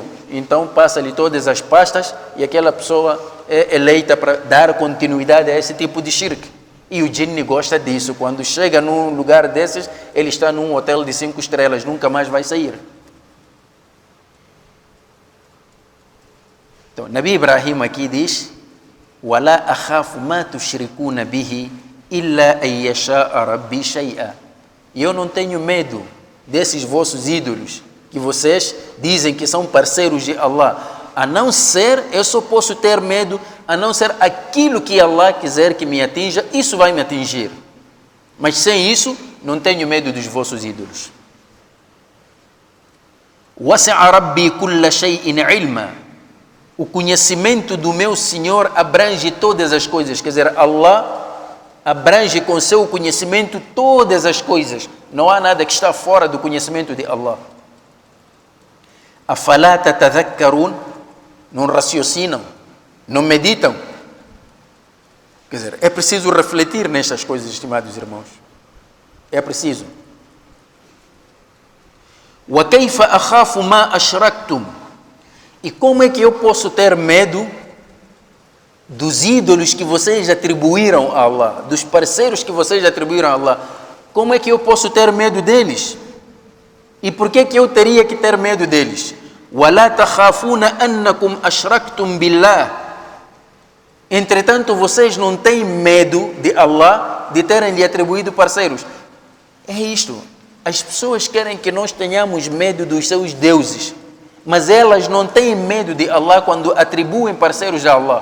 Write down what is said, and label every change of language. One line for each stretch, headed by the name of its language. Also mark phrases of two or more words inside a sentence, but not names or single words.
Portuguese: Então passa-lhe todas as pastas e aquela pessoa é eleita para dar continuidade a esse tipo de shirk. E o jinni gosta disso. Quando chega num lugar desses, ele está num hotel de 5 estrelas, nunca mais vai sair. Então, Nabi Ibrahim aqui diz,
Arabic: وَلَا أَخَافُ مَا تُشْرِكُونَ بِهِ إِلَّا أَن يَشَاءَ رَبِّي شَيْئًا.
Portuguese: E eu não tenho medo desses vossos ídolos, que vocês dizem que são parceiros de Allah, a não ser, eu só posso ter medo, a não ser aquilo que Allah quiser que me atinja, isso vai me atingir. Mas sem isso, não tenho medo dos vossos ídolos.
Arabic: وَسِعَ رَبِّي كُلَّ شَيْءٍ عِلْمًا.
Portuguese: O conhecimento do meu Senhor abrange todas as coisas. Quer dizer, Allah abrange com seu conhecimento todas as coisas. Não há nada que está fora do conhecimento de Allah.
Arabic: أفلا تتذكرون.
Portuguese: Não raciocinam, não meditam. Quer dizer, é preciso refletir nestas coisas, estimados irmãos. É preciso.
Arabic: وَكَيْفَ أَخَافُ مَا أَشْرَكْتُمْ.
Portuguese: E como é que eu posso ter medo dos ídolos que vocês atribuíram a Allah, dos parceiros que vocês atribuíram a Allah? Como é que eu posso ter medo deles? E por que eu teria que ter medo deles?
Arabic: وَلَا تَخَافُونَ أَنَّكُمْ أَشْرَكْتُمْ بِاللَّهِ.
Portuguese: Entretanto, vocês não têm medo de Allah de terem lhe atribuído parceiros. É isto. As pessoas querem que nós tenhamos medo dos seus deuses, mas elas não têm medo de Allah quando atribuem parceiros a Allah.